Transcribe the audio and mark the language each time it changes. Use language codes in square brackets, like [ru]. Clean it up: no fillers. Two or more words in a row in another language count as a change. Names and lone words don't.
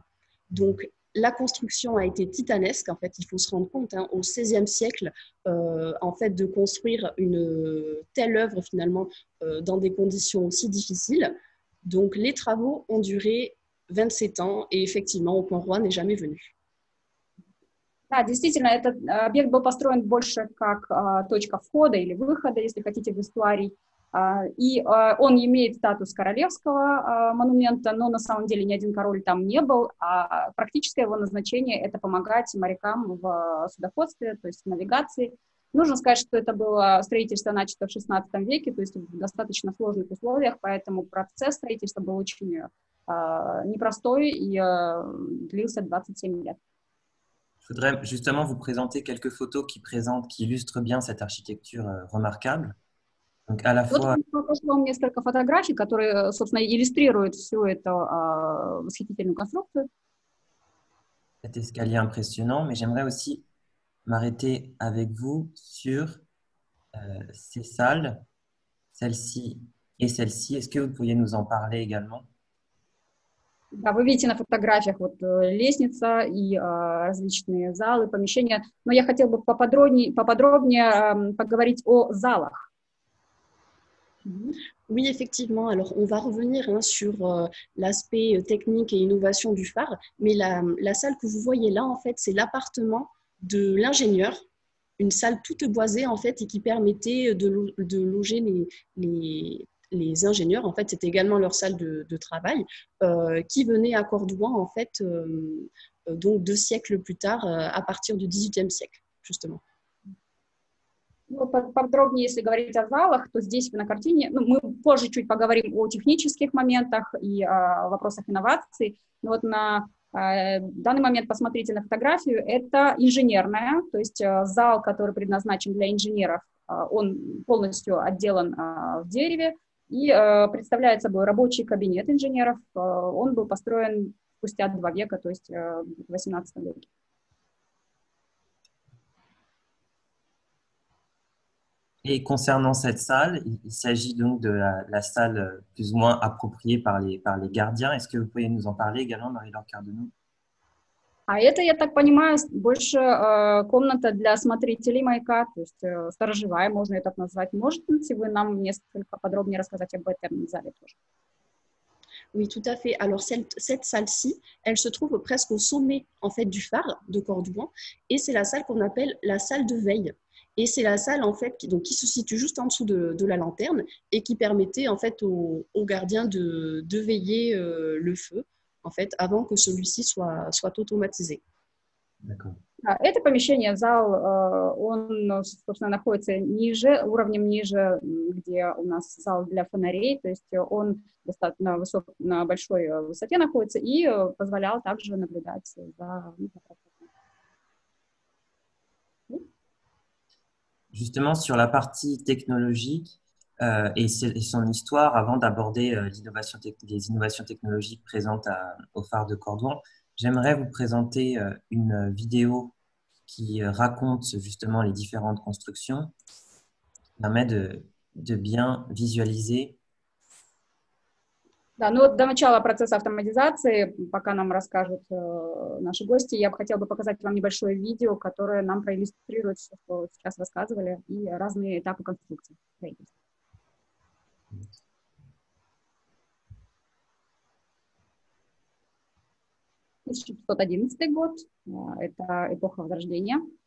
[fr] Donc la construction a été titanesque. En fait, il faut se rendre compte au XVIe siècle, en fait, de construire une telle œuvre finalement dans des conditions aussi difficiles. Donc, les travaux ont duré 27 ans et effectivement, au point roi n'est jamais venu. [ru] Да, действительно, этот объект был построен больше как точка входа или выхода, если хотите, в эстуарий. И он имеет статус королевского монумента, но на самом деле ни один король там не был, а практическое его назначение – это помогать морякам в судоходстве, то есть в навигации. Нужно сказать, что это было строительство начато в XVI веке, то есть в достаточно сложных условиях, поэтому процесс строительства был очень непростой и длился 27 лет. [fr] Je voudrais justement vous présenter quelques photos qui illustrent bien cette architecture remarquable. Donc à la fois... [ru] Вот я покажу вам несколько фотографий, которые, собственно, иллюстрируют всю эту восхитительную конструкцию. [fr] Cet escalier impressionnant, mais j'aimerais aussi m'arrêter avec vous sur ces salles, celle-ci et celle-ci. Est-ce que vous pourriez nous en parler également? [ru] Да, вы видите на фотографиях вот лестница и различные залы, помещения. Но я хотела бы поподробнее поговорить о залах. [fr] Oui, effectivement. Alors, on va revenir sur l'aspect technique et innovation du phare, mais la salle que vous voyez là, en fait, c'est l'appartement de l'ingénieur, une salle toute boisée, en fait, et qui permettait de loger les ingénieurs. En fait, c'était également leur salle de travail, qui venaient à Cordouan, en fait, donc 2 siècles plus tard, à partir du XVIIIe siècle, justement. [ru] Ну, подробнее, если говорить о залах, то здесь на картине, ну, мы позже чуть поговорим о технических моментах и о вопросах инноваций. Но вот на данный момент посмотрите на фотографию. Это инженерная, то есть зал, который предназначен для инженеров, он полностью отделан в дереве и представляет собой рабочий кабинет инженеров. Он был построен спустя 2 века, то есть в XVIII веке. [fr] Et concernant cette salle, il s'agit donc de la salle plus ou moins appropriée par les gardiens. Est-ce que vous pourriez nous en parler également, Marie-Laure Cardeno? [ru] А это, я так понимаю, больше комната для смотрителей маяка, то есть сторожевая, можно это так назвать. Можете вы нам несколько подробнее рассказать об этом зале тоже? [fr] Oui, tout à fait. Alors, cette salle-ci, elle se trouve presque au sommet en fait, du phare de Cordouan et c'est la salle qu'on appelle la salle de veille. Et c'est la salle en fait, qui se situe juste en dessous de la lanterne et qui permettait en fait, aux gardiens de veiller le feu en fait, avant que celui-ci soit automatisé. D'accord. [ru] Это помещение, зал, он, собственно, находится ниже, уровнем ниже, где у нас зал для фонарей, то есть он достаточно на большой высоте находится и позволял также наблюдать за... [fr] Justement, sur la partie technologique et son histoire, avant d'aborder les innovations technologiques présentes au phare de Cordouan, j'aimerais vous présenter une vidéo qui raconte justement les différentes constructions, qui permet de bien visualiser. [ru] Да, ну вот до начала процесса автоматизации, пока нам расскажут наши гости, я бы хотела показать вам небольшое видео, которое нам проиллюстрирует все, что сейчас рассказывали, и разные этапы конструкции. 1511 год, это эпоха Возрождения.